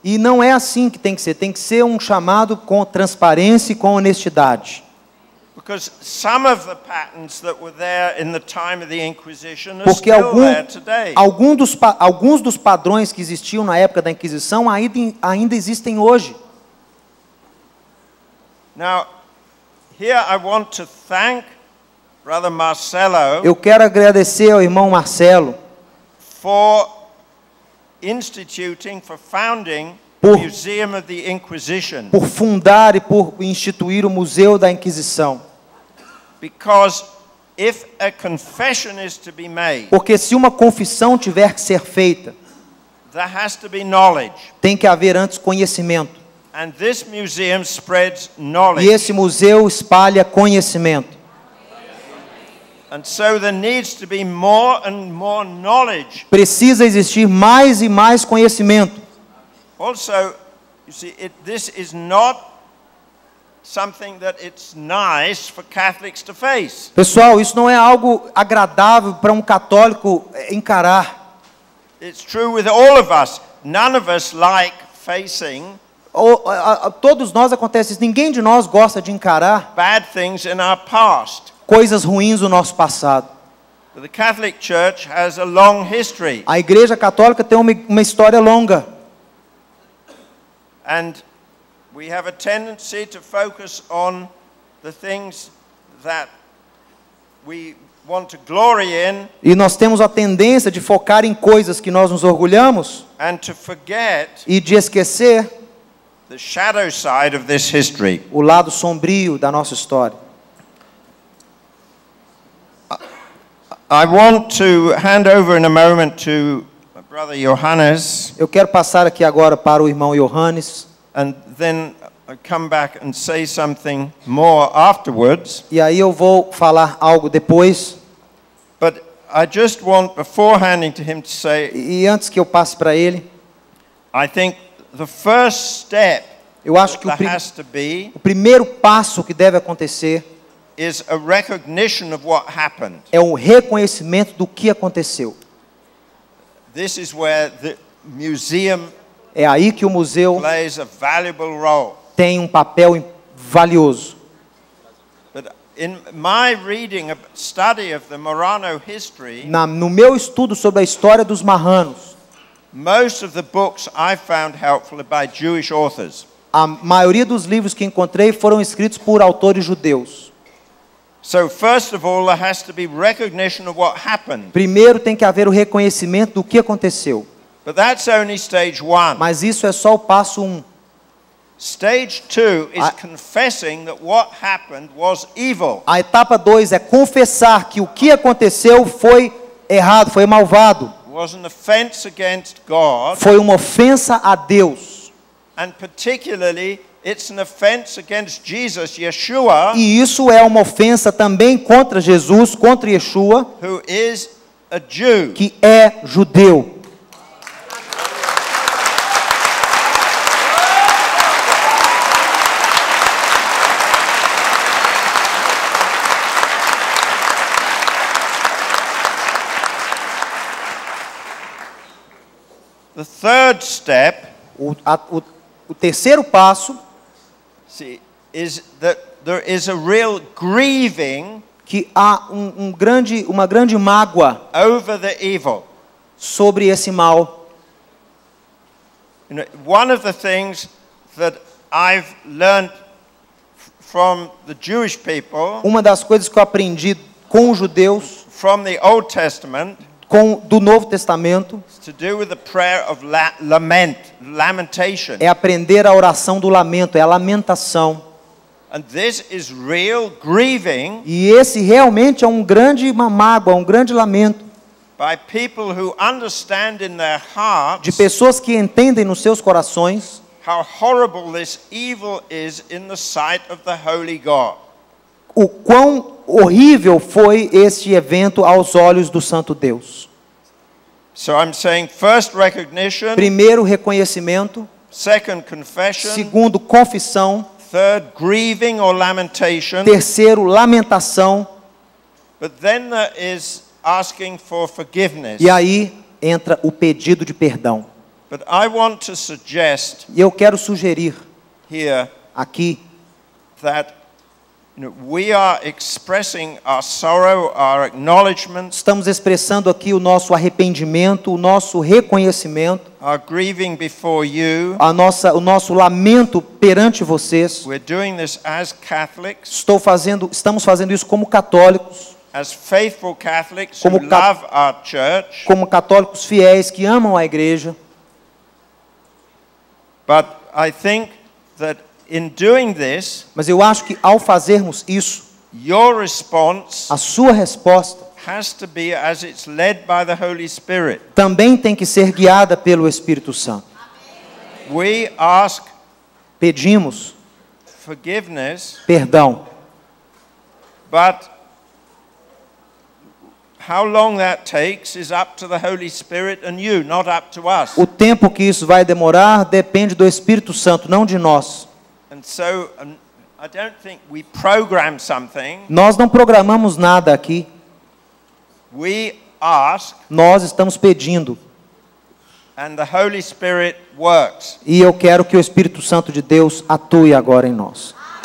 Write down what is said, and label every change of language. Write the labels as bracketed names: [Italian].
[Portuguese] E não é assim que tem que ser um chamado com transparência e com honestidade. [English] Because some of the patterns that were there in the time of the Inquisition are [Portuguese] Porque [English] still there today. [Portuguese] alguns dos padrões que existiam na época da Inquisição ainda existem hoje. [English] Now, here I want to thank Brother Marcelo [Portuguese] Eu quero agradecer ao irmão Marcelo [English] for instituting, for founding [Portuguese] Por- [English] the Museum of the Inquisition. [Portuguese] por fundar e por instituir o Museu da Inquisição. [English] Because if a confession is to be made, [Portuguese] Porque se uma confissão tiver que ser feita, [English] there has to be knowledge. [Portuguese] tem que haver antes conhecimento. [English] And this museum spreads [Portuguese] E [English] knowledge. [Portuguese] esse museu espalha conhecimento. [English] And so there needs to be more and more knowledge. [Portuguese] Precisa existir mais e mais conhecimento. [English] Also, you see, this is not something that it's nice for Catholics to face. [Portuguese] Pessoal, isso não é algo agradável para um católico encarar. [English] It's true with all of us. None of us like facing [Portuguese] Todos nós acontece isso. Ninguém de nós gosta de encarar [English] bad things in our past. [Portuguese] coisas ruins do nosso passado. [English] But the Catholic Church has a long history. [Portuguese] A Igreja Católica tem uma história longa. [English] And we have a tendency to focus on the things that we want to glory in [Portuguese] E nós temos a tendência de focar em coisas que nós nos orgulhamos [English] and to forget [Portuguese] e de esquecer [English] the shadow side of this history. [Portuguese] o lado sombrio da nossa história. [English] I want to hand over in a moment to my brother Johannes, [Portuguese] Eu quero passar aqui agora para o irmão Johannes, [English] and then I come back and say something more afterwards. [Portuguese] e aí eu vou falar algo depois. [English] But I just want, before handing to him, to say, [Portuguese] E antes que eu passe para ele, [English] I think the first step [Portuguese] eu acho que [English] that has to be [Portuguese] o primeiro passo que deve acontecer [English] is a recognition of what happened. [Portuguese] é o reconhecimento do que aconteceu. [English] This is where the museum [Portuguese] É aí que o museu [English] plays a valuable role. [Portuguese] tem um papel valioso. [English] But in my reading, a study of the Marrano history, [Portuguese] No meu estudo sobre a história dos marranos, [English] most of the books I found helpful are by Jewish authors. [Portuguese] a maioria dos livros que encontrei foram escritos por autores judeus. [English] So first of all, there has to be recognition of what happened. [Portuguese] Primeiro tem que haver o reconhecimento do que aconteceu. [English] But that's only stage one. [Portuguese] Mas isso é só o passo 1. [English] Stage two is I- confessing that what happened was evil. [Portuguese] A etapa 2 é confessar que o que aconteceu foi errado, foi malvado. [English] It was an offense against God, [Portuguese] Foi uma ofensa a Deus. [English] and particularly it's an offense against Jesus, Yeshua, [Portuguese] E isso é uma ofensa também contra Jesus, contra Yeshua, [English] who is a Jew. [Portuguese] que é judeu. [English] The third step, [Portuguese] O terceiro passo, [English] see, is that there is a real grieving [Portuguese] que há uma grande mágoa [English] over the evil. [Portuguese] sobre esse mal. [English] You know, one of the things that I've learned from the Jewish people, [Portuguese] Uma das coisas que eu aprendi com os judeus, [English] from the Old Testament, [Portuguese] do Novo Testamento, [English] is to do with the prayer of lamentation. [Portuguese] é aprender a oração do lamento, é a lamentação. [English] And this is real grieving [Portuguese] E esse realmente é uma mágoa, um grande lamento [English] by people who understand in their hearts [Portuguese] de pessoas que entendem nos seus corações [English] how horrible this evil is in the sight of the holy God. [Portuguese] o quão horrível foi este evento aos olhos do Santo Deus. [English] So I'm saying first recognition, [Portuguese] Primeiro, reconhecimento. [English] second confession, [Portuguese] Segundo, confissão. [English] third grieving or lamentation, [Portuguese] Terceiro, lamentação. [English] but then there is asking for forgiveness. [Portuguese] E aí entra o pedido de perdão. [English] But I want to suggest [Portuguese] E eu quero sugerir [English] here [Portuguese] aqui [English] that we are expressing our sorrow, our acknowledgement, [Portuguese] estamos expressando aqui o nosso arrependimento, o nosso reconhecimento, [English] our grieving before you. [Portuguese] o nosso lamento perante vocês. [English] We're doing this as Catholics, [Portuguese] Estamos fazendo isso como católicos, [English] as faithful Catholics who [Portuguese] Como [English] love our church. [Portuguese] como católicos fiéis que amam a igreja. [English] But I think that in doing this, [Portuguese] Mas eu acho que ao fazermos isso, [English] your response [Portuguese] a sua resposta [English] has to be as it's led by the Holy Spirit. [Portuguese] também tem que ser guiada pelo Espírito Santo. [English] We ask [Portuguese] Pedimos [English] forgiveness, [Portuguese] perdão, [English] but how long that takes is up to the Holy Spirit and you, not up to us. [Portuguese] o tempo que isso vai demorar depende do Espírito Santo, não de nós. [English] And so I don't think we program something. [Portuguese] Nós não programamos nada aqui, [English] We ask [Portuguese] nós estamos pedindo. [English] and the Holy Spirit works. [Portuguese] E eu quero que o Espírito Santo de Deus atue agora em nós.